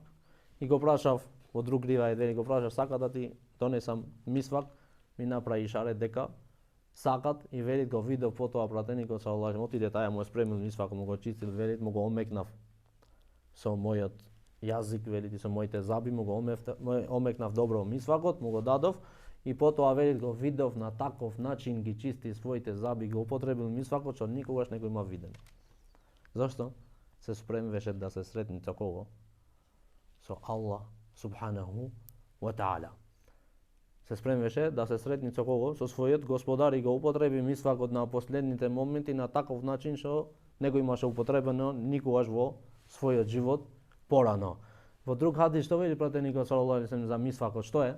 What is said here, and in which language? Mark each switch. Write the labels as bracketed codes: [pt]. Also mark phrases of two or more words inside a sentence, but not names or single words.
[mk] И го прашав во друг ривај, вели, го прашав, сака да ти донесам мисвак, ми направи ишарет дека сакат, и велит, го видов потоа пратеникот [ar] صلى الله عليه وسلم, [mk] отиде таја, му спремил мисвак, му го чистил, велит, му го омекнав со мојот јазик, велит, и со моите заби, му го омекнав добро мисвакот, му го дадов, и потоа, велит, го видов на таков начин ги чисти своите заби, го употребил мисвакот, што никогаш не го има виден. Зашто? Се спремвеше да се сретни со кого? [ar] Со الله سبحانه وتعالى. [mk] Се спремвеше да се сретни со кого? Со својот господар, и го употреби мисвакот на последните моменти на таков начин што не го имаше употребено никогаш во својот живот порано. Во друг хадис што вели пратеникот [ar] صلى الله عليه وسلم [mk] за мисвакот, што е?